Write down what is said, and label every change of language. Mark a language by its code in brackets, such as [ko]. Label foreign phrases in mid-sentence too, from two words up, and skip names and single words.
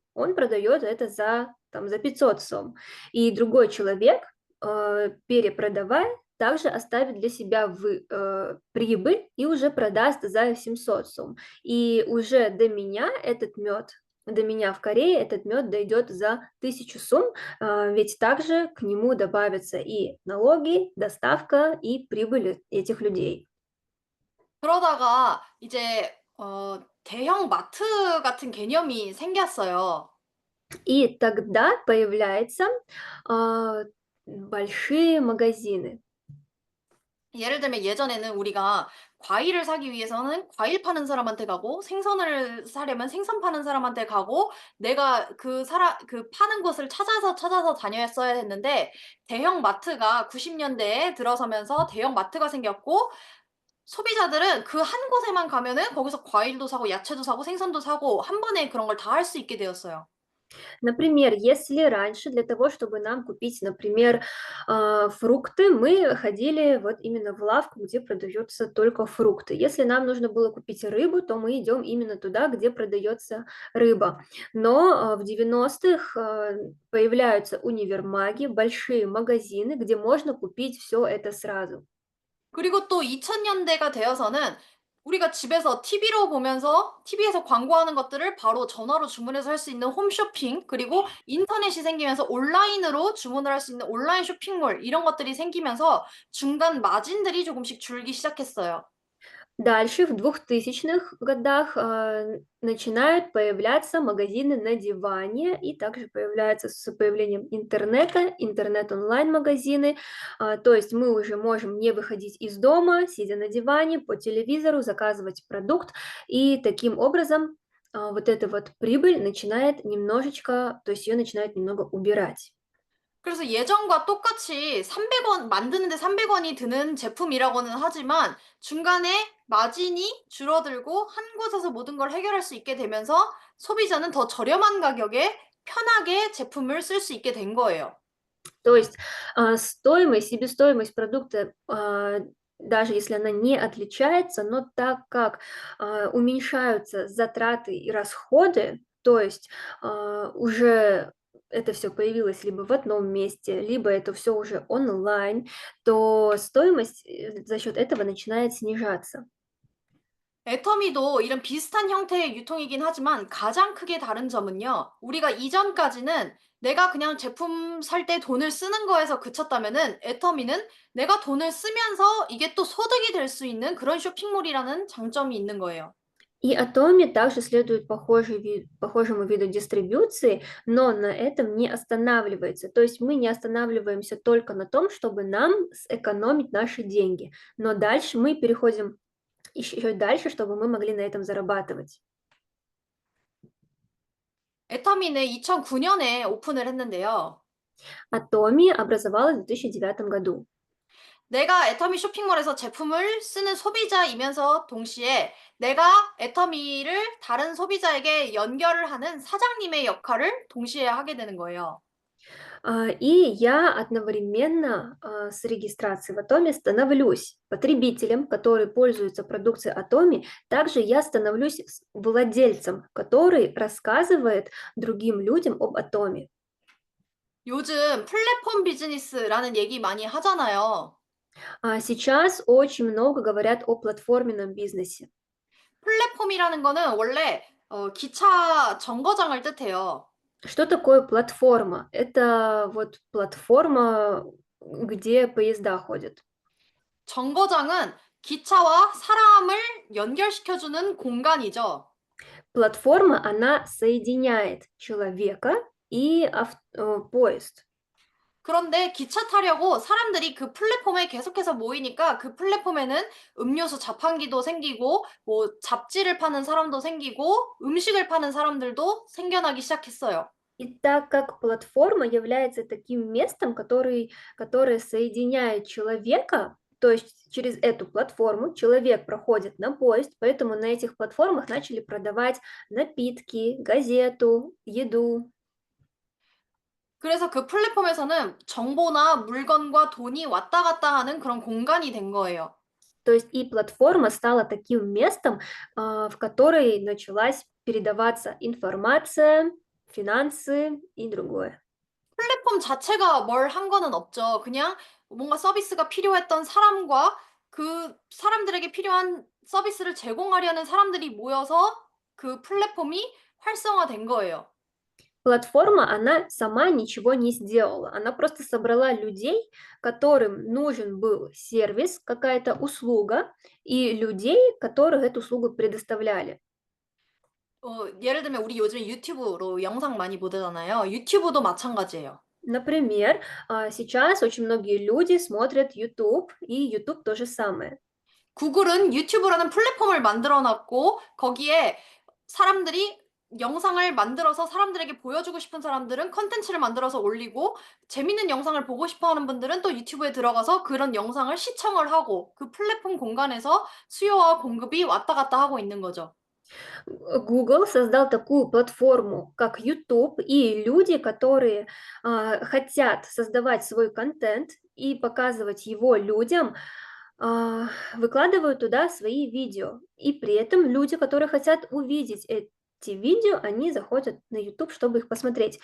[ru] Он продает это за, там, за 500 сом. И другой человек, перепродавая, также оставит для себя прибыль и уже продаст за 700 сом. И уже до меня в Корее этот мед дойдет за 1000 сум, ведь также к нему добавятся и налоги, доставка и прибыль этих людей. [ko] 그러다가 이제 대형 마트 같은 개념이 생겼어요. [ru] И тогда появляются большие магазины. [ko] 예를 들면 예전에는 우리가 과일을 사기 위해서는 과일 파는 사람한테 가고 생선을 사려면 생선 파는 사람한테 가고 내가 그 파는 곳을 찾아서 다녔어야 했는데 대형 마트가 90년대에 들어서면서 대형 마트가 생겼고 소비자들은 그 한 곳에만 가면은 거기서 과일도 사고 야채도 사고 생선도 사고 한 번에 그런 걸 다 할 수 있게 되었어요. [ru] Например, если раньше для того, чтобы нам купить, например, фрукты, мы ходили вот именно в лавку, где продаются только фрукты. Если нам нужно было купить рыбу, то мы идем именно туда, где продается рыба. Но в 90-х появляются универмаги, большие магазины, где можно купить все это сразу. [ko] 그리고 또 2000년대가 되어서는 우리가 집에서 TV로 보면서 TV에서 광고하는 것들을 바로 전화로 주문해서 할 수 있는 홈쇼핑, 그리고 인터넷이 생기면서 온라인으로 주문을 할 수 있는 온라인 쇼핑몰 이런 것들이 생기면서 중간 마진들이 조금씩 줄기 시작했어요. [ru] Дальше, в 2000-х годах, начинают появляться магазины на диване, и также появляются с появлением интернета, интернет-онлайн-магазины. То есть мы уже можем не выходить из дома, сидя на диване, по телевизору, заказывать продукт, и таким образом вот эта вот прибыль начинает немножечко, то есть ее начинают немного убирать. [ko] 그래서 예전과 똑같이 300원 만드는데 300원이 드는 제품이라고는 하지만 중간에 마진이 줄어들고 한 곳에서 모든 걸 해결할 수 있게 되면서 소비자는 더 저렴한 가격에 편하게 제품을 쓸 수 있게 된 거예요. [ru] То есть стоимость, себестоимость продукта, даже если она не отличается, но так как уменьшаются затраты и расходы, то есть уже это все появилось либо в одном месте, либо это все уже онлайн, то стоимость за счет этого начинает снижаться. [ko] 애터미도 이런 비슷한 형태의 유통이긴 하지만 가장 크게 다른 점은요. 우리가 이전까지는 내가 그냥 제품 살 때 돈을 쓰는 거에서 그쳤다면은 애터미는 내가 돈을 쓰면서 이게 또 소득이 될 수 있는 그런 쇼핑몰이라는 장점이 있는 거예요. [ru] И Atomi также следует похожему виду дистрибуции, но на этом не останавливается. То есть мы не останавливаемся только на том, чтобы нам сэкономить наши деньги, но дальше мы переходим еще дальше, чтобы мы могли на этом зарабатывать. [ko] 애터미는 2009년에 오픈을 했는데요. [ru] Atomi образовалась в 2009 году. [ko] 내가 애터미 쇼핑몰에서 제품을 쓰는 소비자이면서 동시에 내가 애터미를 다른 소비자에게 연결을 하는 사장님의 역할을 동시에 하게 되는 거예요. [ru] И я одновременно с регистрацией в Atomi становлюсь потребителем, который пользуется продукцией Atomi. Также я становлюсь владельцем, который рассказывает другим людям об Atomi. [ko] 요즘 플랫폼 비즈니스라는 얘기 많이 하잖아요. [ru] Сейчас очень много говорят о платформенном бизнесе. [ko] 플랫폼이라는 거는 원래 기차 정거장을 뜻해요. [ru] Что такое платформа? Это вот платформа, где поезда ходят. [ko] 정거장은 기차와 사람을 연결시켜주는 공간이죠. [ru] Платформа, она соединяет человека и поезд. [ko] 그런데 기차 타려고 사람들이 그 플랫폼에 계속해서 모이니까 그 플랫폼에는 음료수 자판기도 생기고 뭐 잡지를 파는 사람도 생기고 음식을 파는 사람들도 생겨나기 시작했어요. [ru] И так как платформа является таким местом, которое соединяет человека, то есть через эту платформу человек проходит на поезд, поэтому на этих платформах начали продавать напитки, газету, еду. [ko] 그래서 그 플랫폼에서는 정보나 물건과 돈이 왔다 갔다 하는 그런 공간이 된 거예요. [ru] То есть и платформа стала таким местом, в которой началась передаваться информация, финансы и другое. [ko] 플랫폼 자체가 뭘 한 거는 없죠. 그냥 뭔가 서비스가 필요했던 사람과 그 사람들에게 필요한 서비스를 제공하려는 사람들이 모여서 그 플랫폼이 활성화된 거예요. [ru] Платформа, она сама ничего не сделала. Она просто собрала людей, которым нужен был сервис, какая-то услуга, и людей, которых эту услугу предоставляли. [ko] 예를 들면 우리 요즘에 유튜브로 영상 많이 보잖아요. 유튜브도 마찬가지예요. [ru] Например, сейчас очень многие люди смотрят YouTube, и YouTube то же самое. [ko] 구글은 유튜브라는 플랫폼을 만들어 놨고 거기에 사람들이 영상을 만들어서 사람들에게 보여주고 싶은 사람들은 콘텐츠를 만들어서 올리고 재밌는 영상을 보고 싶어 하는 분들은 또 유튜브에 들어가서 그런 영상을 시청을 하고 그 플랫폼 공간에서 수요와 공급이 왔다 갔다 하고 있는 거죠. [ru] Google создал такую платформу, как YouTube, и люди, которые хотят создавать свой контент и показывать его людям, выкладывают туда свои видео. И при этом люди, которые хотят увидеть эти видео, они заходят на YouTube, чтобы их посмотреть.